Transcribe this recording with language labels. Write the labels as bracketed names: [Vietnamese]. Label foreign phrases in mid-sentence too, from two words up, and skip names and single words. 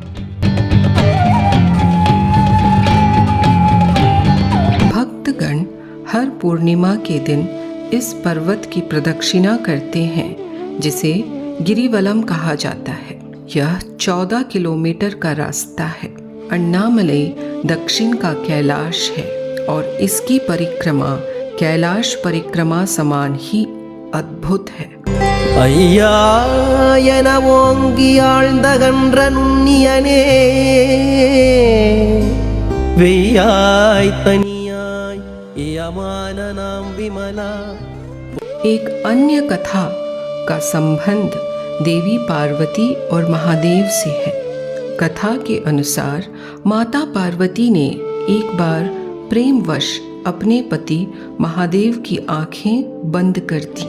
[Hindi] भक्तगण हर पूर्णिमा के दिन इस पर्वत की प्रदक्षिणा करते हैं, जिसे गिरिवलम कहा जाता है। यह 14 किलोमीटर का रास्ता है। अन्नामलई दक्षिण का कैलाश है और इसकी परिक्रमा कैलाश परिक्रमा समान ही अद्भुत है। [Tamil] ஐயாயன ஓங்கி ஆழ்ந்தகன்ற நுண்ணியனே வெய்யாய் தனியாய் யமான நாம் விமலா। [Hindi] एक अन्य कथा का संबंध देवी पार्वती और महादेव से है। कथा के अनुसार माता पार्वती ने एक बार प्रेमवश अपने पति महादेव की आंखें बंद कर दी।